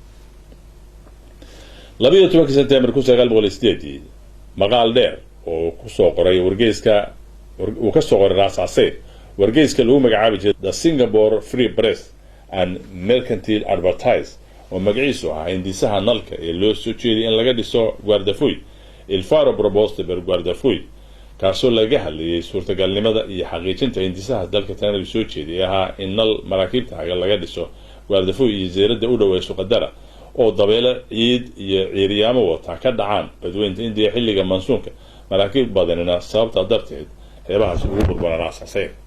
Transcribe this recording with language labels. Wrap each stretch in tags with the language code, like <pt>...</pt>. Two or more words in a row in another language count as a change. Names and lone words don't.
<so>12 September 1908 maqaal dheer oo ku soo qoray uu ka soo qoray raas casayr wargeyska lagu magacaabi jiray The Singapore Free Press and Mercantile Advertise oo magaciisu ahaa hindisaha nalka ee loo soo jeediyay in laga dhiso Guardafuy ilfaro proposta per Guardafuy, kaasoo laga hadlayay suurtagalnimada iyo xaqiijinta hindisaha dalka Talyaaniga soo jeediyay ahaa in nal maraakiibta haga laga dhiso Guardafuy iyo jasiiradda u dhow ee Suqadara oo dabeelo ciid iyo ciiriyaamo wata ka dhacaan badweynta India xilliga mansuunka, maraakiib badanina sababta darteed xeebahaas ugu burburaan raas casayr.</so>